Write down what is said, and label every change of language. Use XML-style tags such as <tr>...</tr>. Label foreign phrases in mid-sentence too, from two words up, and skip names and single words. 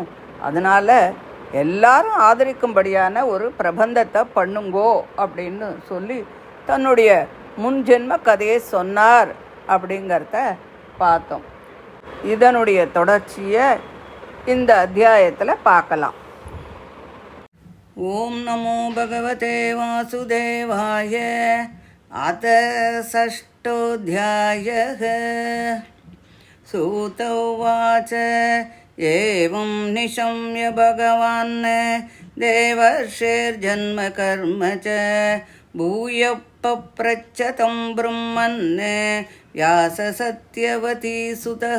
<ta>அதனால் எல்லாரும் ஆதரிக்கும்படியான ஒரு பிரபந்தத்தை பண்ணுங்கோ அப்படின்னு சொல்லி தன்னுடைய முன்ஜென்ம கதையை சொன்னார் அப்படிங்கிறத பார்த்தோம். இதனுடைய தொடர்ச்சியை இந்த அத்தியாயத்தில் பார்க்கலாம்.</ta> <sa>ॐ नमो भगवते वासुदेवाय. அத षष्ठोऽध्यायः. सूत उवाच एवं निशम्य भगवान् देवर्षेर्जन्म कर्म च भूयः पप्रच्छ तं ब्रह्मन् व्यास सत्यवती सुतः.</sa>